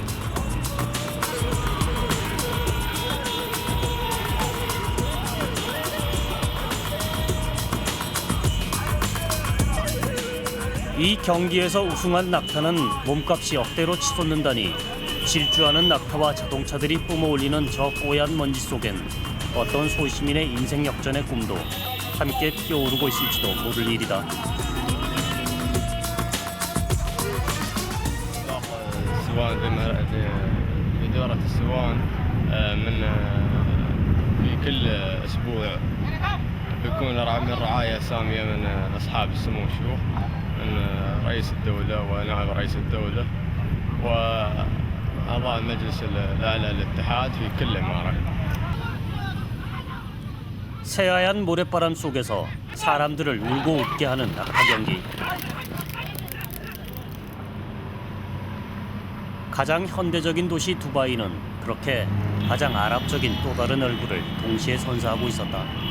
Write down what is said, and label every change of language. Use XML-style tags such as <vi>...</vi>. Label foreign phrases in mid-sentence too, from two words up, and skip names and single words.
<ko>이 경기에서 우승한 낙타는 몸값이 억대로 치솟는다니 질주하는 낙타와 자동차들이 뿜어올리는 저 뽀얀 먼지 속엔 어떤 소시민의 인생 역전의 꿈도 함께 피어오르고 있을지도 모를 일이다.</ko> <ar>السوان في دورة السوان في كل أسبوع بيكون من رعاية سامية من أصحاب السمو الشيوخ من رئيس الدولة ونائب رئيس الدولة وأعضاء المجلس الأعلى للاتحاد في كل إمارة.</ar> <ko>새하얀 모래바람 속에서 사람들을 울고 웃게 하는 낙타 경기. 가장 현대적인 도시 두바이는 그렇게 가장 아랍적인 또 다른 얼굴을 동시에 선사하고 있었다.</ko>